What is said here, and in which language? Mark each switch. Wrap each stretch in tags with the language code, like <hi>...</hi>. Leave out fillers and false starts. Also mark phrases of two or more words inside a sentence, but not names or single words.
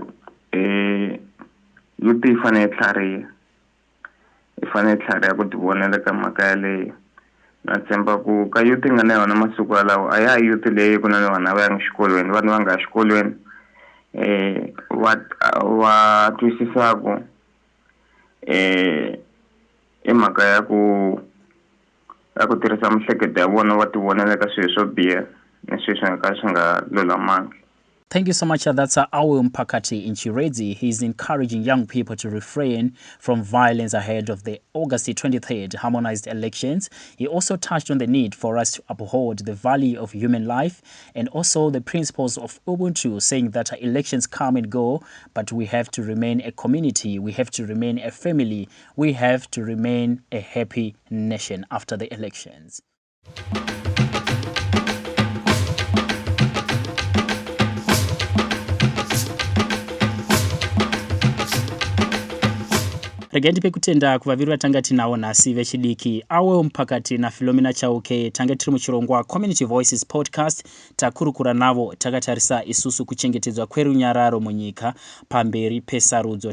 <ts>youth yi fanele yi tlhariha hi fanele hi tlhariha ku ti vonela ka mhaka yaleyo na tshemba ku ka youth nga na yona masiku yalawa a ya youth leyi ku na vana va yanga xikolweni vanhu va nga xikolweni va twisisaku i mhaka ya ku tirhisa mihleketo ya vona va ti vonela ka swilo swo biha ni swilo swi nga ka swi nga lulamangi.</ts> <en>Thank you so much. That's Arewel Mphakati in Chirezi. He's encouraging young people to refrain from violence ahead of the August 23rd harmonized elections. He also touched on the need for us to uphold the value of human life and also the principles of Ubuntu, saying that elections come and go, but we have to remain a community, we have to remain a family, we have to remain a happy nation after the elections.</en> <sn>Rega ndipe kutenda kuvaviri vatanga tinawo nhasi vechidiki Arewel Mphakati na Philomina Chauke tanga tiri muchirongwa Community Voices podcast takurukura navo takatarisa isusu kuchengetedzwa kwerunyararo munyika pamberi pesarudzo.</sn>